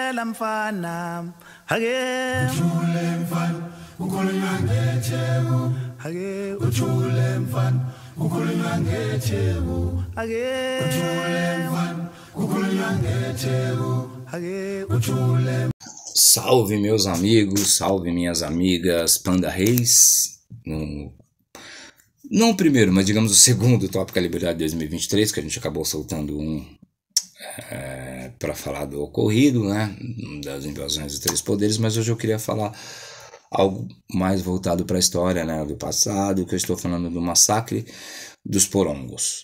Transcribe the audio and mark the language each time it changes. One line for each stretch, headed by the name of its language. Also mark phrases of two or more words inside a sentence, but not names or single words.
Zulu: mfana hake uthule mfana ukhulunywa ngetheku hake uthule mfana ukhulunywa ngetheku hake uthule mfana ukhulunywa ngetheku hake uthule.
Portuguese: Salve meus amigos, salve minhas amigas, Panda Reis, não o primeiro, mas digamos o segundo Tópica Liberdade 2023, que a gente acabou soltando para falar do ocorrido, né, das invasões dos três poderes, mas hoje eu queria falar algo mais voltado para a história, né, do passado, que eu estou falando do massacre dos porongos.